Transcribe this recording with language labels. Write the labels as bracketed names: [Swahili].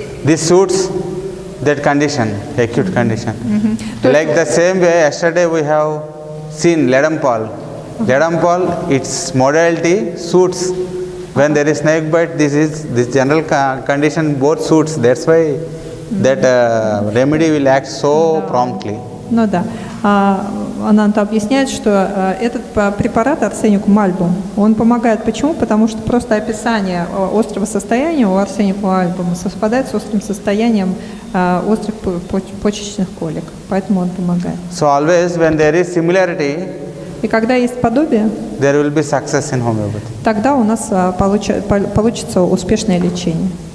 [English] This suits that condition, acute condition. Like the same way, yesterday we have seen ledam pall. Ledam pall, its modality suits. When there is snake bite, this general condition both suits. That's why that remedy will act so promptly. [Russian] Ну да. Анант объясняет, что этот препарат арсеникум альбум, он помогает. Почему? Потому что просто описание острого состояния у арсеникума альбума совпадает с острым состоянием острых почечных колик. Поэтому он помогает. [English] So always when there is similarity, [Russian] и когда есть подобие, [English] there will be success in homeopathy. [Russian] Тогда у нас получится успешное лечение.